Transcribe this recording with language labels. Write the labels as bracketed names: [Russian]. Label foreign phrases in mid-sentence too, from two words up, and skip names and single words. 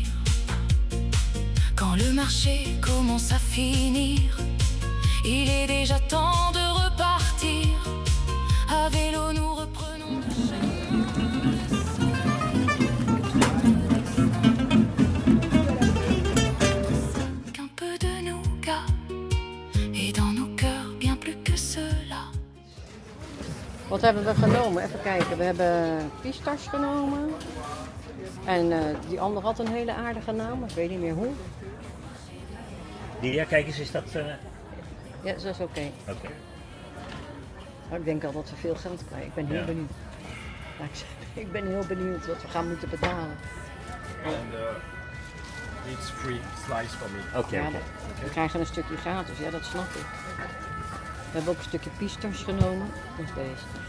[French] Quand le marché commence à finir, il est déjà temps de repartir. À vélo nous reprenons un peu de nougat, et dans nos cœurs bien plus que cela. [Dutch] Wat hebben we genomen? Even kijken. We hebben pistache genomen. En die andere had een hele aardige naam, ik weet niet meer hoe. Ja, kijk eens, is dat... Ja, dat is oké. Oké. Maar ik denk al dat we veel geld krijgen. Ik ben heel benieuwd. Ja, ik ben heel benieuwd wat we gaan moeten betalen. [English] And it's free slice for me. [Dutch] Oké. Ja, we krijgen een stukje gratis, ja dat snap ik. We hebben ook een stukje pistache genomen. Dat is deze.